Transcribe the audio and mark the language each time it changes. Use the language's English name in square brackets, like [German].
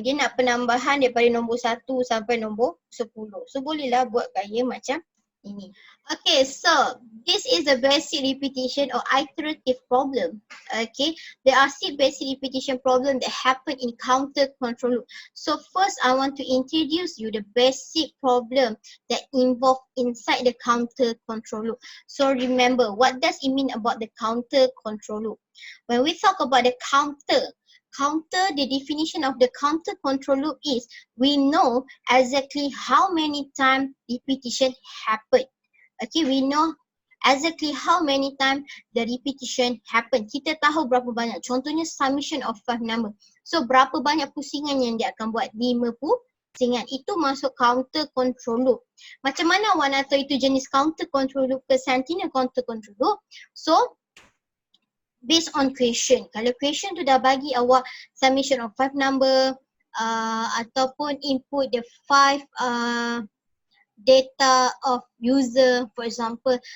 [Malay] Dia nak penambahan daripada nombor 1 sampai nombor 10. So bolehlah buat gaya macam ini. [English] Okay, so this is a basic repetition or iterative problem. Okay, there are 6 basic repetition problem that happen in counter control loop. So first I want to introduce you the basic problem that involve inside the counter control loop. So remember, what does it mean about the counter control loop? When we talk about the counter, the definition of the counter control loop is we know exactly how many times repetition happen. Okay, we know exactly how many times the repetition happen. [Malay] Kita tahu berapa banyak. Contohnya [English] summation of 5 number. [Malay] So berapa banyak pusingan yang dia akan buat? 5 pusingan. Itu masuk counter control loop. Macam mana awak nak tahu itu jenis counter control loop ke sentinel counter control loop? [English] So based on question. [Malay] Kalau [English] question [Malay] tu dah bagi awak [English] summation of 5 number [Malay] ataupun [English] input the 5 data of user for example.